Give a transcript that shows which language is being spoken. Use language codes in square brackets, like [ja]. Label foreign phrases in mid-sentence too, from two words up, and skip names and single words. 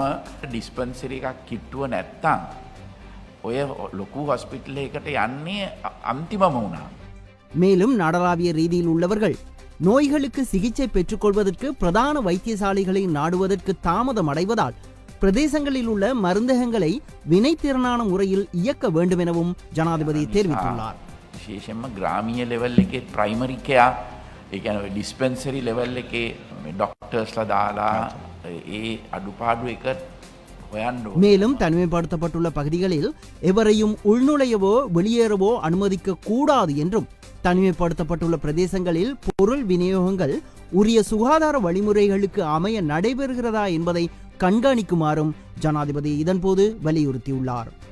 [ta] மேலும் நாடளாவிய ரீதியில் உள்ளவர்கள் நோய்களுக்கு சிகிச்சை பெற்றுக்கொள்வதற்கு பிரதான வைத்தியசாலைகளை நாடுவதற்கு தாமதம் அடைவதால் பிரதேசங்களில் உள்ள மருந்தகங்களை வினைத்திறனான முறையில் இயக்க வேண்டும் எனவும் ஜனாதிபதி தெரிவித்துள்ளார். [si] විශේෂයෙන්ම ග්‍රාමීය ලෙවල් එකේ [en] primary care [si] ඒ කියන්නේ [en] dispensary level [si] එකේ ඩොක්ටර්ස්ලා දාලා ඒ අඩුපාඩු එක හොයන්න. [ta] மேலும் தனிமைப்படுத்தப்பட்டுள்ள பகுதிகளில் எவரையும் உள்நுழையவோ வெளியேறவோ அனுமதிக்க கூடாது என்றும் தனிமைப்படுத்தப்பட்டுள்ள பிரதேசங்களில் பொருள் விநியோகங்கள் உரிய சுகாதார வழிமுறைகளுக்கு அமைய நடைபெறுகிறதா என்பதை கண்காணிக்குமாறும் ஜனாதிபதி இதன்போது வலியுறுத்தியுள்ளார்.